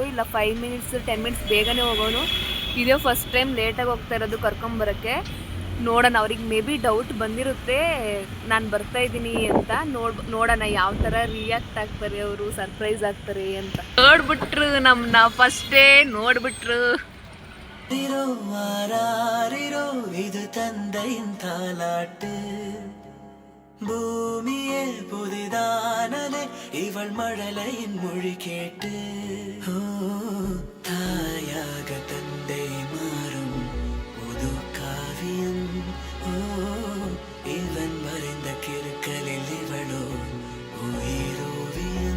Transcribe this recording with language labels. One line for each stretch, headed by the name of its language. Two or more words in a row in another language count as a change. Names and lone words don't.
Kannada: ಇಲ್ಲ 5 ಮಿನಿಟ್ಸ್ 10 ಮಿನಿಟ್ಸ್ ಬೇಗನೆ ಹೋಗೋನು. ಇದೇ
English: first time
Kannada: ಲೇಟಾಗಿ ಹೋಗ್ತಾ ಇರೋದು ಕರ್ಕೊಂಬರೋಕ್ಕೆ. ನೋಡೋಣ, ಅವ್ರಿಗೆ
English: may be doubt
Kannada: ಬಂದಿರುತ್ತೆ ನಾನು ಬರ್ತಾ ಇದ್ದೀನಿ ಅಂತ. ನೋಡೋಣ ಯಾವ ಥರ ರಿಯಾಕ್ಟ್ ಆಗ್ತಾರೆ ಅವರು, ಸರ್ಪ್ರೈಸ್ ಆಗ್ತಾರೆ ಅಂತ. ನೋಡ್ಬಿಟ್ರು ನಮ್ಮನ್ನ, ಫಸ್ಟೇ ನೋಡ್ಬಿಟ್ರು.
Tamil: இது தந்தையின் தாலாட்டு பூமியே புதிதானதே இவள் மழலையின் மொழி கேட்டு தாயாக தந்தை மாறும் புது காவியம் இவன் மறைந்த கிருக்கலில் இவளோ உயிரோவியம்.